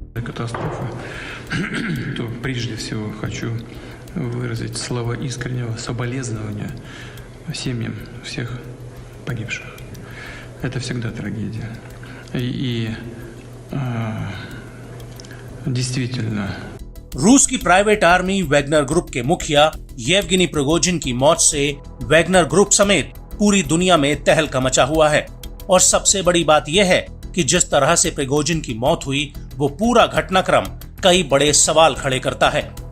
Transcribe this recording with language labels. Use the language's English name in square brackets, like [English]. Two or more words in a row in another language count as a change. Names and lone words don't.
[Russian] катастрофы, то прежде всего хочу выразить слова искреннего соболезнования семьям всех погибших. Это всегда трагедия. Действительно, [Hindi] रूस की प्राइवेट आर्मी वैगनर ग्रुप के मुखिया येवगेनी प्रिगोजिन की मौत से वैगनर ग्रुप समेत पूरी दुनिया में तहलका मचा हुआ है। और सबसे बड़ी बात यह है कि जिस तरह से प्रिगोजिन की मौत हुई वो पूरा घटनाक्रम कई बड़े सवाल खड़े करता है।